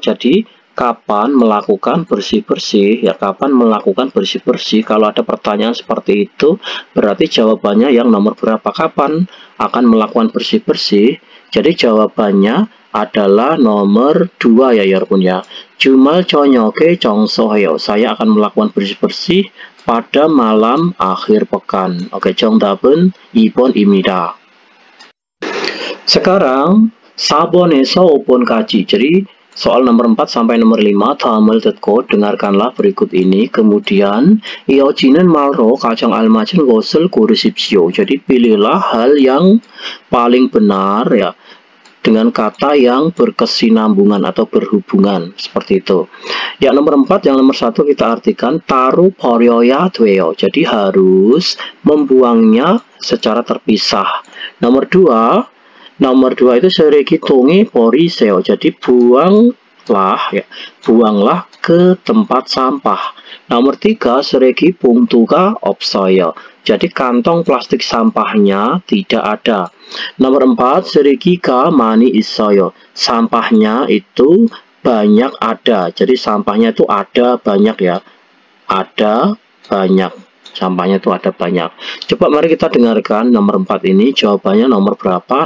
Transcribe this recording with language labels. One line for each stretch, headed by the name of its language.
Indonesian: Jadi, kapan melakukan bersih-bersih? Ya, kapan melakukan bersih-bersih? Kalau ada pertanyaan seperti itu, berarti jawabannya yang nomor berapa? Kapan akan melakukan bersih-bersih? Jadi, jawabannya adalah nomor 2 ya 여러분 ya.
Korean: Jumal 저녁에 청소해요.
Indonesian: Saya akan melakukan bersih-bersih pada malam akhir pekan. Oke,
Korean: 정답은 2번입니다.
Indonesian: Sekarang
Korean: 4번에서 5번까지.
Indonesian: Jadi soal nomor 4 sampai nomor 5
Korean: 다음을 듣고
Indonesian: dengarkanlah berikut ini. Kemudian
Korean: 이어지는 말로 가장 알맞은 것을 고르십시오.
Indonesian: Jadi pilihlah hal yang paling benar ya, dengan kata yang berkesinambungan atau berhubungan, seperti itu. Ya, nomor 4, yang nomor 1 kita artikan taruh
Korean: 버려야 돼요.
Indonesian: Jadi harus membuangnya secara terpisah. Nomor 2 itu
Korean: 쓰레기통에 버리세요.
Indonesian: Jadi buanglah ke tempat sampah. Nomor 3,
Korean: 쓰레기 봉투가 없어요.
Indonesian: Jadi kantong plastik sampahnya tidak ada. Nomor 4,
Korean: 쓰레기가 많이 있어요.
Indonesian: Sampahnya itu banyak ada. Jadi sampahnya itu ada banyak ya. Ada banyak. Sampahnya itu ada banyak. Coba mari kita dengarkan nomor 4 ini. Jawabannya nomor berapa?